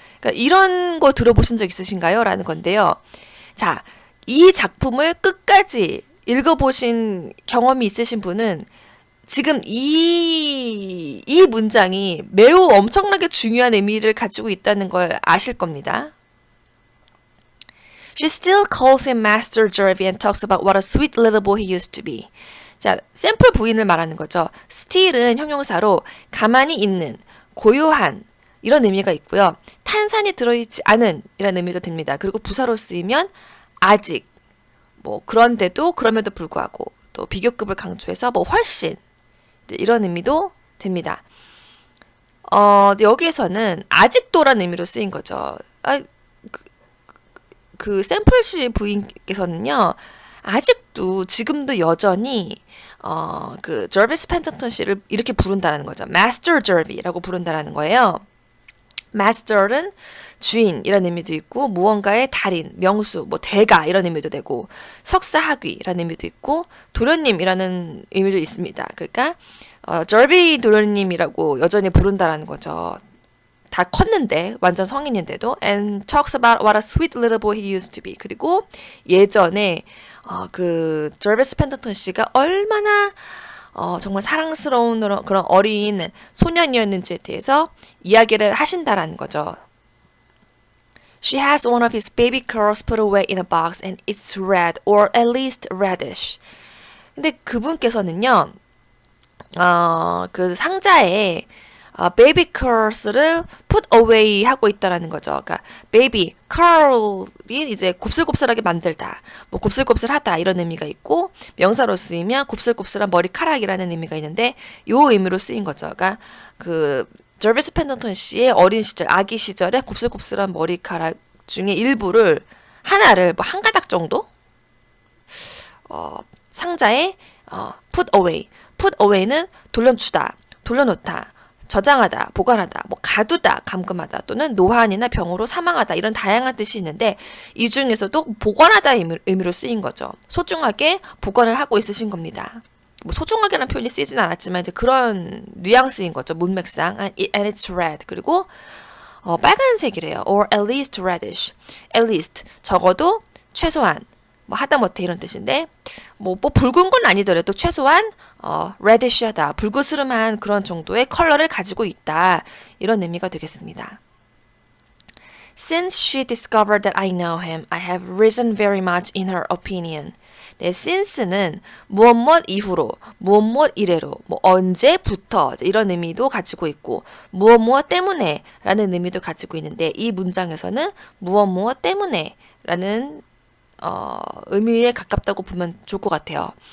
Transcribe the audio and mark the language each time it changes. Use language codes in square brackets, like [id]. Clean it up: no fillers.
[ko] 그러니까 이런 거 들어보신 적 있으신가요? 라는 건데요. 자, 이 작품을 끝까지 읽어보신 경험이 있으신 분은 지금 이 문장이 매우 엄청나게 중요한 의미를 가지고 있다는 걸 아실 겁니다. [en] She still calls him Master Jervy and talks about what a sweet little boy he used to be. [ko] 자, 샘플 부인을 말하는 거죠. still은 형용사로 가만히 있는, 고요한 이런 의미가 있고요. 탄산이 들어있지 않은 이라는 의미도 됩니다. 그리고 부사로 쓰이면 아직, 뭐 그런데도 그럼에도 불구하고 또 비교급을 강조해서 뭐 훨씬 이런 의미도 됩니다. 여기에서는 아직도라는 의미로 쓰인 거죠. 그 샘플씨 부인께서는요, 아직도 지금도 여전히 그 저비스 펜더턴 씨를 이렇게 부른다는 거죠. Master Jervy라고 부른다는 거예요. Master는 주인이라는 의미도 있고 무언가의 달인, 명수, 뭐 대가 이런 의미도 되고 석사학위라는 의미도 있고 도련님이라는 의미도 있습니다. 그러니까 저비 도련님이라고 여전히 부른다라는 거죠. 다 컸는데 완전 성인인데도 [en] and talks about what a sweet little boy he used to be. [ko] 그리고 예전에 그 저비스 펜더턴 씨가 얼마나 정말 사랑스러운 그런 어린 소년이었는지에 대해서 이야기를 하신다라는 거죠. [en] She has one of his baby curls put away in a box and it's red or at least reddish. [ko] 근데 그분께서는요, 그 상자에 베이비 curls를 put away 하고 있다라는 거죠. 그러니까 베이비 curl이 이제 곱슬곱슬하게 만들다, 뭐 곱슬곱슬하다 이런 의미가 있고 명사로 쓰이면 곱슬곱슬한 머리카락이라는 의미가 있는데 요 의미로 쓰인 거죠. 그러니까 그 저비스 펜더턴 씨의 어린 시절, 아기 시절에 곱슬곱슬한 머리카락 중에 하나를 뭐 한 가닥 정도 상자에 put away. put away는 돌려주다, 돌려놓다, 저장하다, 보관하다, 뭐 가두다, 감금하다 또는 노환이나 병으로 사망하다 이런 다양한 뜻이 있는데 이 중에서도 보관하다 의미로 쓰인 거죠. 소중하게 보관을 하고 있으신 겁니다. 뭐 소중하게라는 표현이 쓰이진 않았지만 이제 그런 뉘앙스인 거죠. 문맥상. [en] And it's red. [ko] 그리고 빨간색이래요. [en] Or at least reddish. [ko] At least 적어도 최소한 뭐 하다못해 이런 뜻인데 뭐 붉은 건 아니더라도 최소한 reddish하다, 불그스름한 그런 정도의 컬러를 가지고 있다. 이런 의미가 되겠습니다. [en] Since she discovered that I know him, I have risen very much in her opinion. [ko] 네, since는 무엇 이후로, 무엇 이래로, 뭐 언제부터 이런 의미도 가지고 있고 무엇 때문에 라는 의미도 가지고 있는데 이 문장에서는 무엇 때문에 라는 의미에 가깝다고 보면 좋을 것 같아요.